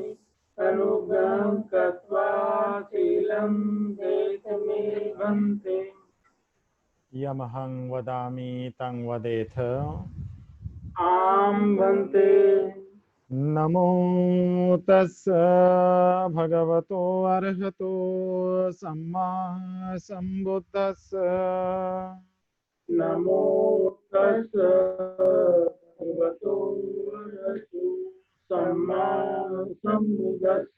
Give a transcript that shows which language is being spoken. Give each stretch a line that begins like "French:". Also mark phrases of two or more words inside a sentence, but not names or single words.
Pali: अनुज्ञां कृत्वा शीलं देतमे भन्ते। यमहं वदामि तं वदेथ। आं भन्ते। नमो तस्य भगवतो अरहतो सम्मा संबुद्धस्य। नमो तस्य भगवतो अरहतो सम्मा संबुद्धस्य।